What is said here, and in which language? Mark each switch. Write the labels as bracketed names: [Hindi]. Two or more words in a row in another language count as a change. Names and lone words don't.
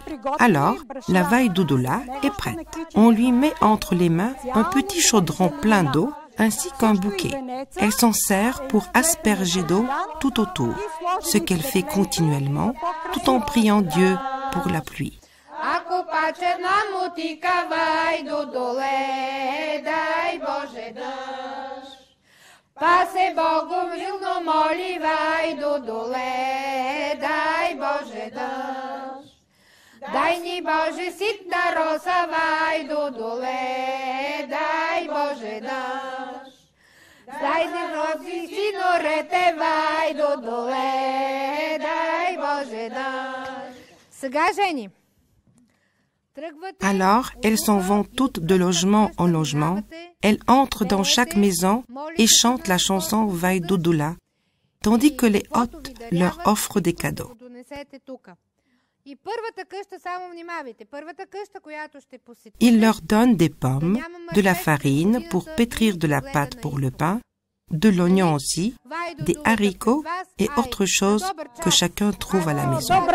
[French] Alors, la Vai Dudula est prête. On lui met entre les mains un petit chaudron plein d'eau, ainsi qu'un bouquet. Elle s'en sert pour asperger d'eau tout autour, ce qu'elle fait continuellement, tout en priant Dieu pour la pluie. [Bulgarian] Пасе Богом милно моли, Vai Dudule, дай Боже дъжд. Дай ни Боже ситна роса, Vai Dudule, дай Боже дъжд. Дай ни роси синорете, Vai Dudule, дай Боже дъжд. Сега, жени. [French] Alors, elles s'en vont toutes de logement en logement. Elles entrent dans chaque maison et chantent la chanson Vai Dudula, tandis que les hôtes leur offrent des cadeaux. Ils leur donnent des pommes, de la farine pour pétrir de la pâte pour le pain, de l'oignon aussi, des haricots et autre chose que chacun trouve à la maison.